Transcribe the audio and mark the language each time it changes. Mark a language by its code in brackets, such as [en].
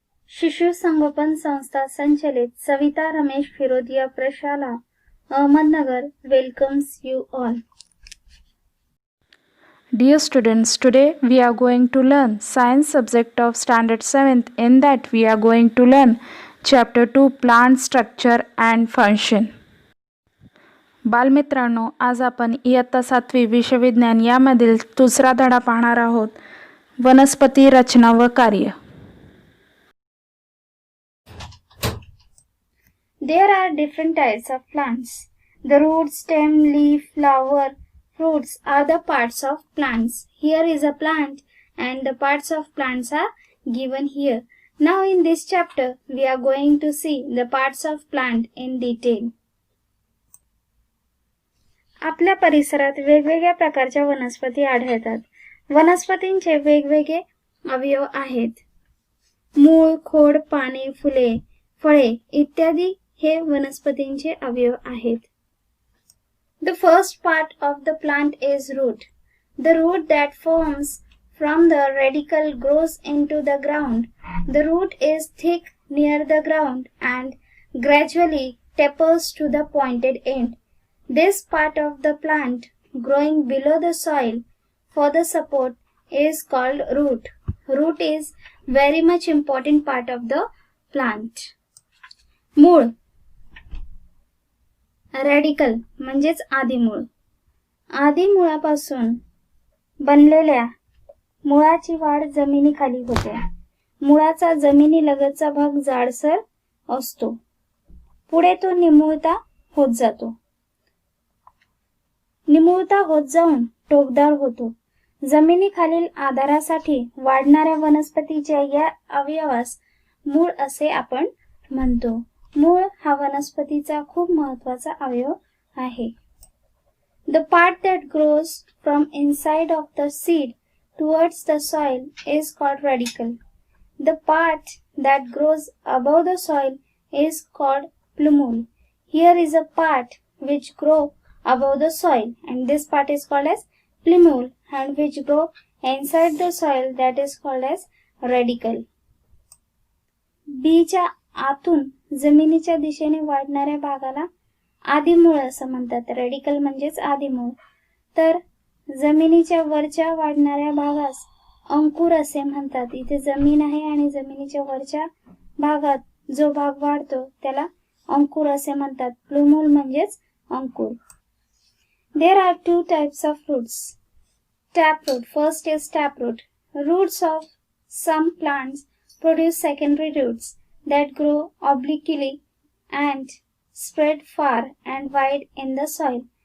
[mr] शिशु संगोपन संस्था संचलित सविता रमेश फिरोदिया प्रशाला Ahmednagar [en] welcomes you all. Dear students, today we are going to learn science subject of standard 7th. In that we are going to learn chapter 2 plant structure and function. [mr] बालमित्रांनो, आज आपण इयत्ता 7वी विषय विज्ञान यामधील दुसरा धडा पाहणार आहोत, वनस्पती रचना व कार्य. [en] There are different types of plants. The root, stem, leaf, flower, fruits are the parts of plants. Here is a plant and the parts of plants are given here. Now in this chapter we are going to see the parts of plant in detail. [mr] आपल्या परिसरात वेगवेगळ्या प्रकारच्या वनस्पती आढळतात. वनस्पतींचे वेगवेगळे अवयव आहेत. मूळ, खोड, पाने, फुले, फळे इत्यादी हे वनस्पतींचे अवयव आहेत. [en] The first part of the plant is root. The root that forms from the radicle grows into the ground. The root is thick near the ground and gradually tapers to the pointed end. This part of the plant growing below the soil for the support is called root. Root is very much important part of the plant. [mr] मूळ, radical म्हणजेच आदिमूळ. आदिमुळापासून बनलेल्या मुळाची वाढ जमिनीखाली होते. मुळाचा जमिनीलगतचा भाग जाडसर असतो. पुढे तो निमुळता होत जातो. निमुळता होत जाऊन टोकदार होतो. जमिनीखालील आधारासाठी वाढणाऱ्या वनस्पतीच्या या अवयवास मूळ असे आपण म्हणतो. मूळ हा वनस्पतीचा खूप महत्त्वाचा अवयव आहे. [en] The part that grows from inside of the seed towards the soil is called radicle. The part that grows above the soil is called plumule. Here is a part which grow above the soil and this part is called as plumule and which grow inside the soil that is called as radicle. [mr] बीच्या आतून जमिनीच्या दिशेने वाढणाऱ्या भागाला आदिमूळ असं म्हणतात. Radical म्हणजेच आदिमूळ. तर जमिनीच्या वरच्या वाढणाऱ्या भागास अंकुर असे म्हणतात. इथे जमीन आहे आणि जमिनीच्या वरच्या भागात जो भाग वाढतो त्याला अंकुर असे म्हणतात. प्लुमूल म्हणजेच अंकुर. [en] There are two types of roots. Taproot. First is taproot. Roots of some plants produce secondary roots that grow obliquely and spread far and wide in the soil.